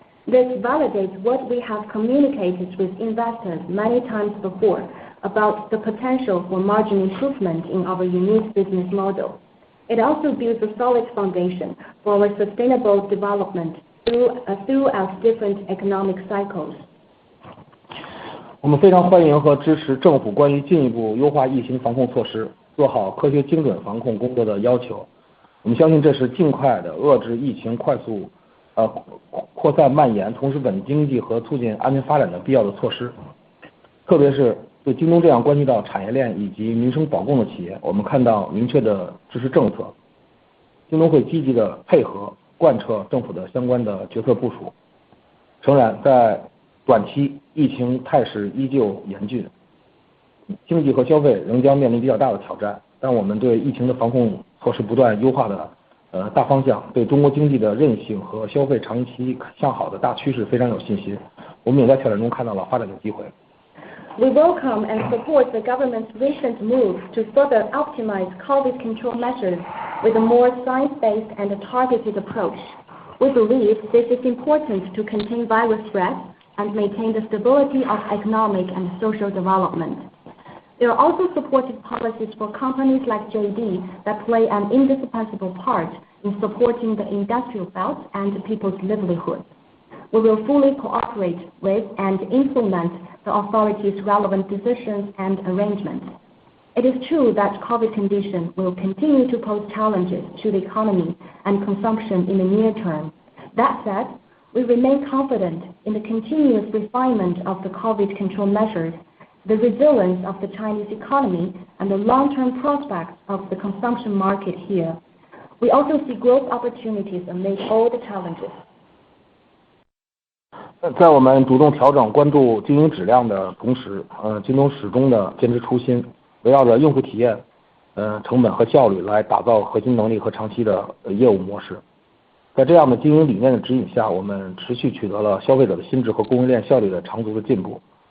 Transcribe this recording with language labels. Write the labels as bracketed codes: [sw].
[en] This validates what we have communicated with investors many times before about the potential for margin improvement in our unique business model. It also builds a solid foundation for our sustainable development throughout different economic cycles. [zh] 我们非常欢迎和支持政府关于进一步优化疫情防控措施，做好科学精准防控工作的要求。我们相信这是尽快的遏制疫情快速扩散蔓延，同时稳经济和促进安全发展的必要的措施。特别是对京东这样关系到产业链以及民生保供的企业，我们看到明确的支持政策，京东会积极的配合贯彻政府的相关的决策部署。诚然，在短期疫情态势依旧严峻，经济和消费仍将面临比较大的挑战，但我们对疫情的防控措施不断优化的大方向，对中国经济的韧性和消费长期向好的大趋势非常有信心。我们也在挑战中看到了发展的机会。 [en] We welcome and support the government's recent move to further optimize COVID control measures with a more science-based and targeted approach. We believe this is important to contain virus spread and maintain the stability of economic and social development. There are also supportive policies for companies like JD that play an indispensable part in supporting the industrial belt and people's livelihoods. We will fully cooperate with and implement the authorities' relevant decisions and arrangements. It is true that COVID condition will continue to pose challenges to the economy and consumption in the near term. That said, we remain confident in the continuous refinement of the COVID control measures, the resilience of the Chinese economy, and the long-term prospects of the consumption market here. We also see growth opportunities amid all the challenges. [zh] 在我们主动调整关注经营质量的同时，京东始终的坚持初心，围绕着用户体验、成本和效率来打造核心能力和长期的业务模式。在这样的经营理念的指引下，我们持续取得了消费者的心智和供应链效率的长足的进步。